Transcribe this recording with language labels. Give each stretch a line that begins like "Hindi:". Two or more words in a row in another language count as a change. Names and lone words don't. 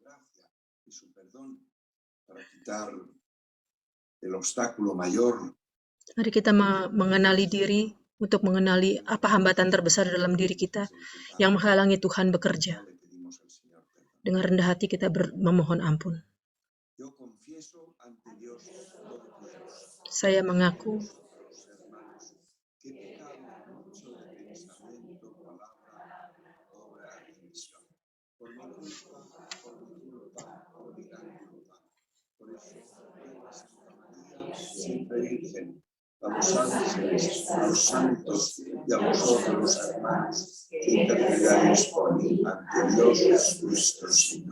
Spanish: El obstáculo mayor
Indonesian: Mari kita mengenali diri, untuk mengenali apa hambatan terbesar dalam diri kita yang menghalangi Tuhan bekerja. Dengan rendah hati kita memohon ampun. Saya mengaku
Spanish: siempre Virgen, a los ángeles, a los santos y a vosotros los hermanos, que intercedáis por mí ante Dios nuestro Señor.